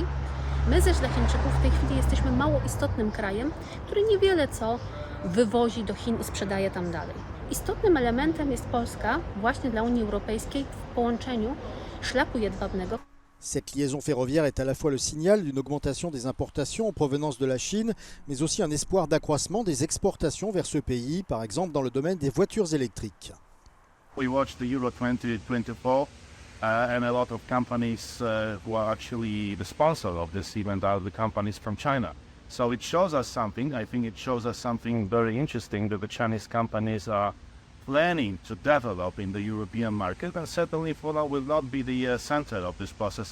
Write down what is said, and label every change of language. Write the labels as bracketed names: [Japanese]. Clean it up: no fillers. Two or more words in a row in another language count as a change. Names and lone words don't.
[Polish] My zaś dla Chińczyków w tej chwili jesteśmy mało istotnym krajem, który niewiele co wywozi do Chin i sprzedaje tam dalej. Istotnym elementem jest Polska właśnie dla Unii Europejskiej w połączeniu szlaku jedwabnego. [French] Cette liaison ferroviaire est à la fois le signal d'une augmentation des importations en provenance de la Chine, mais aussi un espoir d'accroissement des exportations vers ce pays, par exemple dans le domaine des voitures électriques. [English] We watched the Euro 2024 and a lot of companies who are actually the sponsor of this event are the companies from China. So it shows us something. I think it shows us something very interesting that the Chinese companies are planning to develop in the European market, and certainly Poland will not be the center of this process.